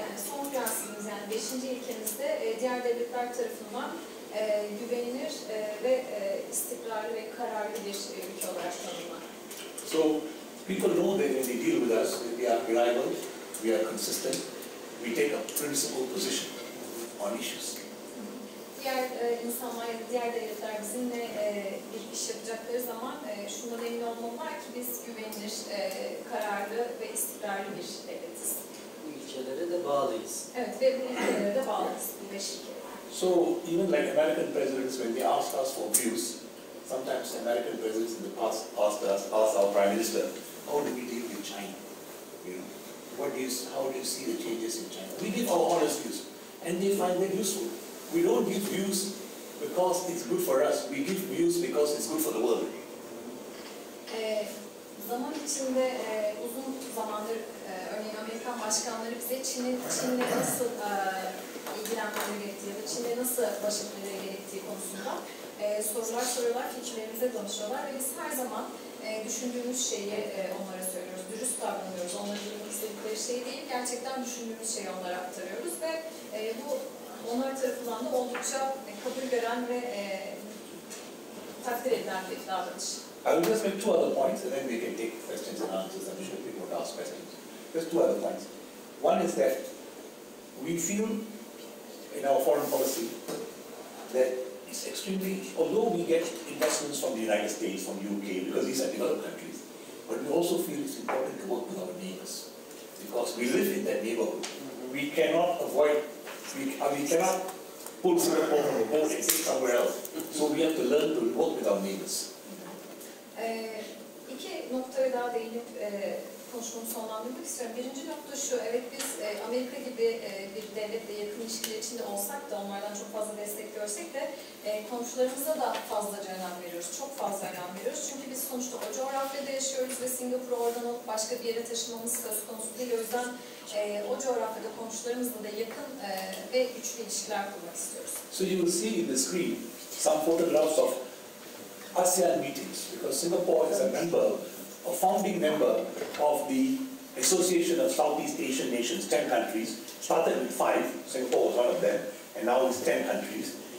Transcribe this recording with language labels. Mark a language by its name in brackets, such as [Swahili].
[Turkish] Son prensibimiz, yani 5. ilkemizde diğer devletler tarafından güvenilir ve istikrarlı ve kararlı bir ülke olarak tanımlar. [English] So people know that when they deal with us, we are reliable, we are consistent, we take a principled position on issues. [Turkish] Diğer insanlar ya da diğer devletler bizimle bir iş yapacakları zaman şundan emin olmalılar ki biz güvenilir, kararlı ve istikrarlı bir devletiz. Bu ilkelere de bağlıyız. Evet ve bu ülkelere de bağlıyız, bu 5 ülke. [English] So even like American presidents, when they ask us for views, sometimes American presidents in the past asked our Prime Minister, how do we deal with China? You know, how do you see the changes in China? We give our honest views, and they find that useful. We don't give views because it's good for us. We give views because it's good for the world. [Turkish] Zaman içinde uzun zamandır örneğin Amerikan başkanları bize Çin'le nasıl ilgilenmeleri gerektiği ya da Çin'le nasıl baş etmeleri gerektiği konusunda sorular soruyorlar, fikirlerimize danışıyorlar ve biz her zaman düşündüğümüz şeyi onlara söylüyoruz. Dürüst davranıyoruz. Onların duymak istedikleri şey değil, gerçekten düşündüğümüz şeyi onlara aktarıyoruz ve bu onlar tarafından da oldukça kabul gören ve takdir edilen bir davranış. [English] I will just make 2 other points and then we can take questions and answers. I'm sure people will ask questions. Just 2 other points. One is that we feel in our foreign policy that it's extremely, although we get investments from the United States, from the UK, because these are developed countries, but we also feel it's important to work with our neighbors. Because we live in that neighborhood. We cannot avoid, we cannot pull Singapore from the boat and take somewhere else. So we have to learn to work with our neighbors. [Turkish] İki noktaya daha değinip konuşmamı sonlandırmak istiyorum. Birinci nokta şu, evet biz Amerika gibi bir devletle yakın ilişkiler içinde olsak da, onlardan çok fazla destek görsek de komşularımıza da fazlaca önem veriyoruz, çok fazla önem veriyoruz. Çünkü biz sonuçta o coğrafyada yaşıyoruz ve Singapur'u oradan alıp başka bir yere taşımamız söz konusu değil. O yüzden o coğrafyada komşularımızla da yakın ve güçlü ilişkiler kurmak istiyoruz. [English] So you will see in the screen some photographs of ASEAN meetings, because Singapore is a founding member of the Association of Southeast Asian Nations, 10 countries, started with 5, Singapore was one of them, and now it's 10 countries.